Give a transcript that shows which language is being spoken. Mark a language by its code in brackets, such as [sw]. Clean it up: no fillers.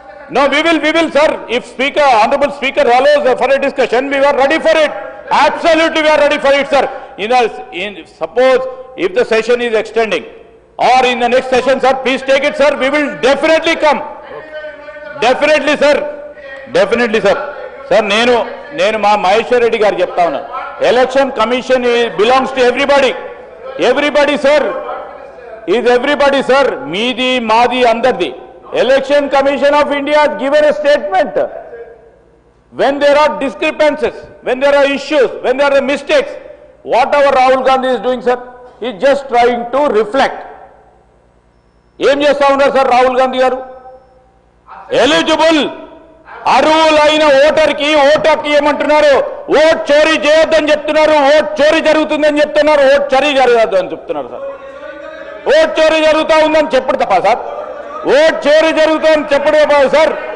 [en] No, we will, sir. If honorable speaker allows for a discussion, we are ready for it. Absolutely, we are ready for it, sir. Suppose if the session is extending, or in the next session, sir, please take it, sir. We will definitely come. Definitely, sir. Definitely sir. [te] Sir నేను మా మహేశ్వర్ రెడ్డి గారు చెప్తా ఉన్నాను, [en] election commission belongs to everybody sir, [te] is everybody sir, మీది మాది అందరిది. [en] Election commission of India given a statement when there are discrepancies, when there are issues, when there are mistakes. Whatever Rahul Gandhi is doing, sir, he is just trying to reflect. [te] ఏం చేస్తా ఉన్నారు sir Rahul Gandhi గారు? Eligible అర్హులైన ఓటర్కి ఓటుకి ఏమంటున్నారు, vote చోరీ చేయొద్దని చెప్తున్నారు, ఓట్ చోరీ జరుగుతుందని చెప్తున్నారు, ఓట్ చోరీ జరగదు అని చెప్తున్నారు సార్. ఓట్ చోరీ జరుగుతూ ఉందని చెప్పడు తప్ప సార్, ఓట్ చోరీ జరుగుతుందని చెప్పడు తప్ప సార్.